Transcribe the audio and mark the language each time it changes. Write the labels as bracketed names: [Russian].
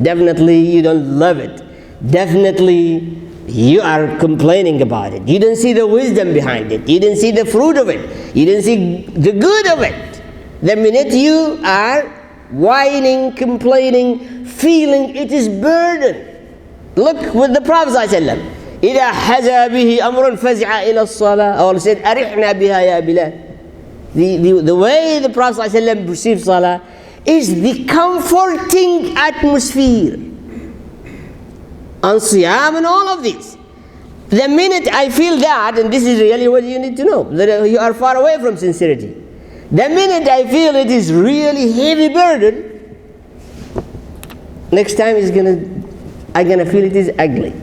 [English] Definitely you don't love it. Definitely you are complaining about it. You don't see the wisdom behind it. You didn't see the fruit of it. You didn't see the good of it. The minute you are whining, complaining, feeling it is burden. Look with the Prophet ﷺ. [Arabic] إِذَا حَزَى بِهِ أَمْرٌ فَزِعَ إِلَى الصَّلَاةِ, [English] or said, [Arabic] أَرِحْنَا بِهَا يَا بِلَالِ. [English] The way the Prophet ﷺ perceives Salah is the comforting atmosphere. On Siyam and all of this. The minute I feel that, and this is really what you need to know, that you are far away from sincerity. The minute I feel it is really heavy burden, next time I'm gonna feel it is ugly.